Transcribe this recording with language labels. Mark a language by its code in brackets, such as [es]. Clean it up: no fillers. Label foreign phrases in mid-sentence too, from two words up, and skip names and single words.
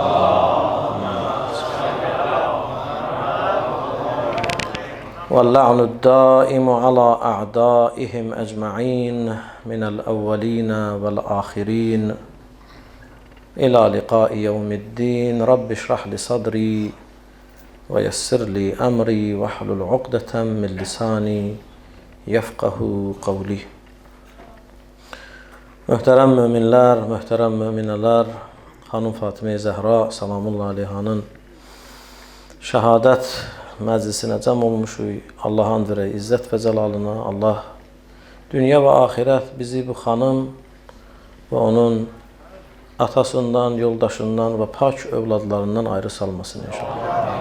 [ar] واللعن الدائم على أعدائهم أجمعين من الأولين والآخرين إلى لقاء يوم الدين. رب اشرح لي صدري ويسر لي أمري واحلل عقدة من لساني يفقه قولي. [az] Möhtərəm möminlər, möhtərəm möminələr, xanım Fatimə Zəhra [ar] سلام الله عليها [az] şəhadət məclisinə cəm olmuşuq. Allah and verək izzət və cəlalına. Allah dünya və axirət bizi bu xanım və onun atasından, yoldaşından və pak övladlarından ayrı salmasın inşallah.